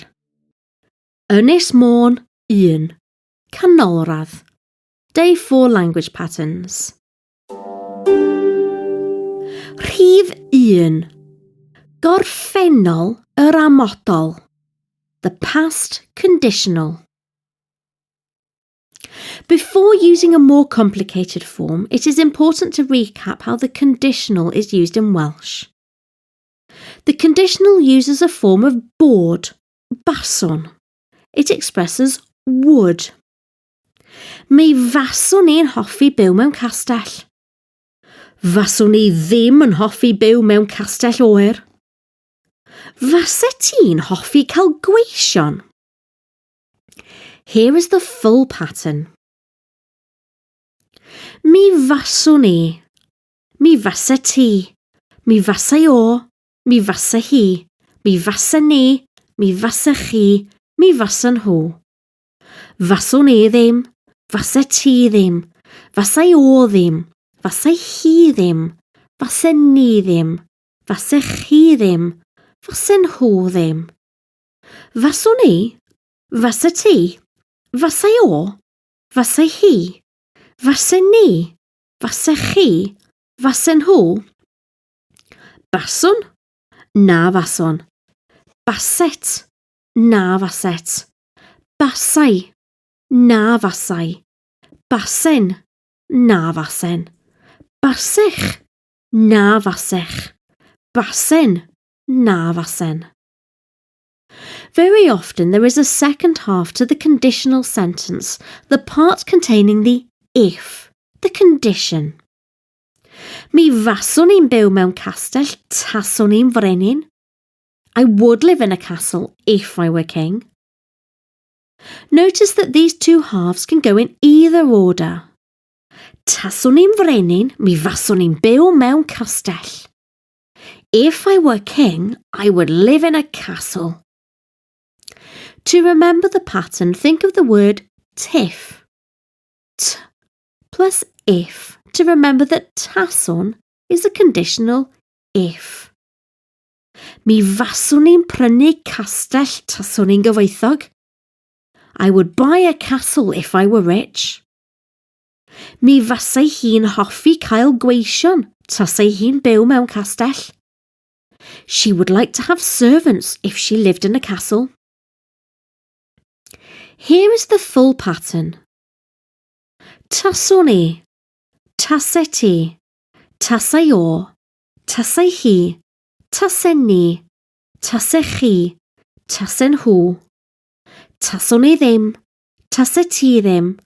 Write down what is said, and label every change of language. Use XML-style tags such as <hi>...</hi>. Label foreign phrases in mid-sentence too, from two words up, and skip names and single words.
<cy>Ynys Môn 1. Canolradd.</cy> <en>Day 4 language patterns.</en> <cy>Rhif 1. Gorffennol yr amodol.</cy> <en>The past conditional. Before using a more complicated form, it is important to recap how the conditional is used in Welsh. The conditional uses a form of</en> <cy>bod, bason.</cy> <en>It expresses would.</en> <cy>Mi faswn i'n hoffi byw mewn castell. Faswn i ddim yn hoffi byw mewn castell oer. Fase ti'n hoffi cael gweision?</cy> <en>Here is the full pattern.</en> <cy>Mi faswn i. Mi fase ti. Mi fase o. Mi fase hi. Mi fase ni. Mi fase chi. Mi fase nhw. Faswn i ddim. Fase ti ddim. Fase o ddim. Fase hi ddim. Fase ni ddim. Fase chi ddim. Fase nhw ddim. Faswn i. Fase ti. Fase o. Fase hi. Fase ni. Fase chi. Fase nhw. Baswn. Na fason. Baset. Na faset. Basai. Na fasai. Basen. Na fasen. Basech. Na fasech. Basen. Na fasen.</cy> <en>Very often there is a second half to the conditional sentence, the part containing the if, the condition.</en> <cy>Mi faswn i'n byw mewn castell taswn i'n frenin.</cy> <en>I would live in a castle if I were king. Notice that these two halves can go in either order.</en> <cy>Taswn i'n frenin, mi faswn i'n byw mewn castell.</cy> <en>If I were king, I would live in a castle. To remember the pattern, think of the word tiff. T plus if to remember that taswn is a conditional if.</en> <cy>Mi faswn i'n prynu castell taswn i'n gyfoethog.</cy> <en>I would buy a castle if I were rich.</en> <cy>Mi fasai hi'n hoffi cael gweision tasai hi'n byw mewn castell.</cy> <en>She would like to have servants if she lived in a castle. Here is the full pattern.</en> <cy>Taswn i. Tasai ti. Tasai o. Tasai hi. Tasai ni. Tasai chi. Tasai nhw. Taswn i ddim. Tasai ti ddim.</cy>